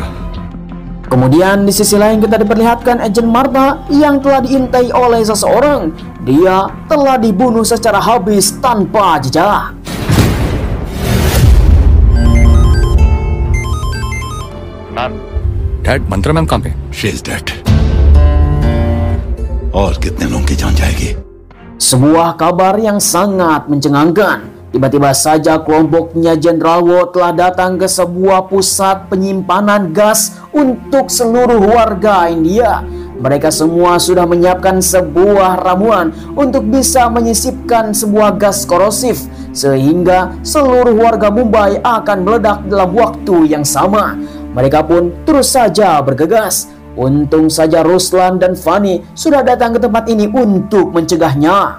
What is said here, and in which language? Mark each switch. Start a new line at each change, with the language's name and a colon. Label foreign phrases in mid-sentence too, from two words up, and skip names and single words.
Indonesian: Kemudian di sisi lain kita diperlihatkan Agent Marta yang telah diintai oleh seseorang. Dia telah dibunuh secara habis tanpa jejak.
Hindi: डैड मंत्रा मैम कहाँ पे?
English: She is dead.
Hindi: और कितने लोगों की जान जाएगी?
Indonesian: Sebuah kabar yang sangat mencengangkan. Tiba-tiba saja kelompoknya Jenderal Wo telah datang ke sebuah pusat penyimpanan gas untuk seluruh warga India. Mereka semua sudah menyiapkan sebuah ramuan untuk bisa menyisipkan sebuah gas korosif, sehingga seluruh warga Mumbai akan meledak dalam waktu yang sama. Mereka pun terus saja bergegas. Untung saja Ruslan dan Fanny sudah datang ke tempat ini untuk mencegahnya.